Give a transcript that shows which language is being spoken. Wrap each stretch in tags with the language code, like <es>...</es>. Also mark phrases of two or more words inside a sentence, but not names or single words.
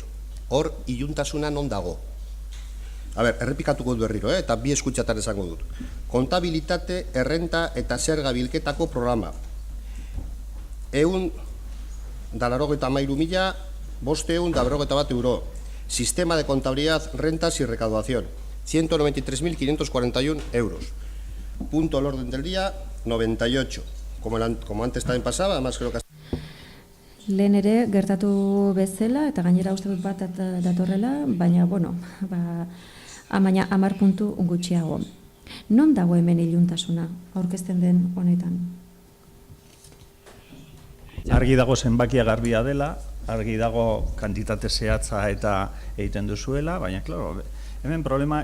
<eu>Hor, iluntasuna non dago. A ber, errepikatuko dut berriro, eta bi eskutxatan esango dut. Kontabilitate, errenta eta zerga bilketako programa. 193.541 euro.</eu> <es>Sistema de contabilidad, rentas y recaudación, 193.541 euros. Punto al orden del día, 98. Como antes también pasaba, además creo que...</es> <eu>Lehen ere, gertatu bezala, eta gainera uste dut bat datorrela, baina, bueno, amaina 10 puntu gutxiago. Non dago hemen iluntasuna, aurkezten den honetan? Argi dago zenbakia garbia dela, argi dago kantitate zehatza eta egiten duzuela, baina, klaro, hemen problema</eu>